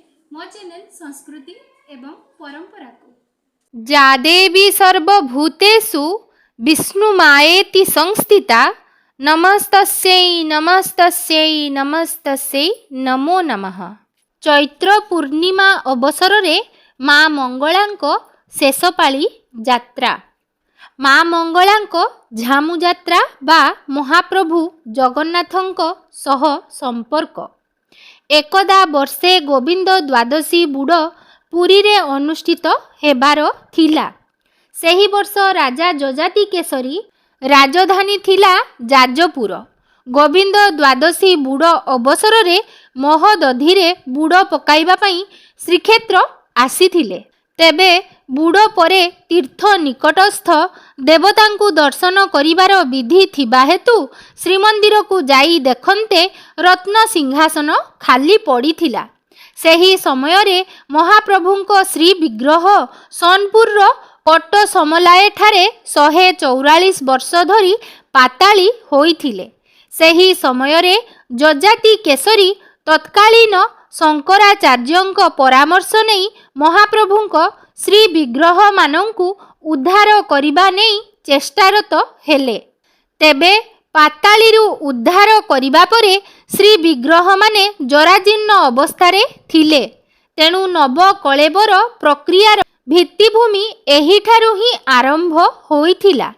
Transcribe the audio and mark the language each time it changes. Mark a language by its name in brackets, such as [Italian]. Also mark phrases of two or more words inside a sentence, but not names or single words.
[Odia] ମୋ ଚ୍ୟାନେଲ ସଂସ୍କୃତି ଏବଂ ପରମ୍ପରା କୁ [Sanskrit] जा देवी सर्वभूतेषु विष्णुमायेति संस्थिता नमस्तस्यै नमस्तस्यै नमस्तस्यै नमो नमः। [Odia] ଚୈତ୍ର ପୂର୍ଣ୍ଣିମା ଅବସର ରେ ମା' ମଙ୍ଗଳାଙ୍କ ଶେଷପାଳି ଯାତ୍ରା। ମା' ମଙ୍ଗଳାଙ୍କ ଝାମୁ ଯାତ୍ରା ବା ମହାପ୍ରଭୁ ଜଗନ୍ନାଥଙ୍କ ସହ ସମ୍ପର୍କ। ଏକଦା ବର୍ଷେ ଗୋବିନ୍ଦ ଦ୍ୱାଦଶୀ ବୁଡ଼ ପୁରୀ ରେ ଅନୁଷ୍ଠିତ ହେବାର ଥିଲା। ସେହି ବର୍ଷ ରାଜା ଯଯାତି କେଶରୀ ରାଜଧାନୀ ଥିଲା ଯାଜପୁର। ଗୋବିନ୍ଦ ଦ୍ୱାଦଶୀ ବୁଡ଼ ଅବସର ରେ ମହୋଦଧି ରେ ବୁଡ଼ ପକାଇବା ପାଇଁ ଶ୍ରୀକ୍ଷେତ୍ର ଆସିଥିଲେ। ତେବେ ବୁଡ଼ ପରେ ତୀର୍ଥ ନିକଟସ୍ଥ ଦେବତାଙ୍କୁ ଦର୍ଶନ କରିବାର ବିଧି ଥିବା ହେତୁ ଶ୍ରୀମନ୍ଦିର କୁ ଯାଇ ଦେଖନ୍ତେ ରତ୍ନ ସିଂହାସନ ଖାଲି ପଡ଼ିଥିଲା। ସେହି ସମୟ ରେ ମହାପ୍ରଭୁଙ୍କ ଶ୍ରୀ ବିଗ୍ରହ ସୋନପୁର ପଟ ସମଲାଇ ଠାରେ 144 ବର୍ଷ ଧରି ପାତାଳି ହୋଇଥିଲେ। ସେହି ସମୟ ରେ ଯଯାତି କେଶରୀ ତତ୍କାଳୀନ ଶଙ୍କରାଚାର୍ଯ୍ୟଙ୍କ ପରାମର୍ଶ ନେଇ ମହାପ୍ରଭୁଙ୍କ ଶ୍ରୀ ବିଗ୍ରହ ମାନଙ୍କୁ ଉଦ୍ଧାର କରିବା ନେଇ ଚେଷ୍ଟାରତ ହେଲେ। ତେବେ ପାତାଳିରୁ ଉଦ୍ଧାର କରିବା ପରେ ଶ୍ରୀ ବିଗ୍ରହ ମାନେ ଜରାଜୀର୍ଣ୍ଣ ଅବସ୍ଥାରେ ଥିଲେ। ତେଣୁ ନବ କଳେବର ପ୍ରକ୍ରିୟାର ଭିତ୍ତିଭୂମି ଏହିଠାରୁ ହିଁ ଆରମ୍ଭ ହୋଇଥିଲା।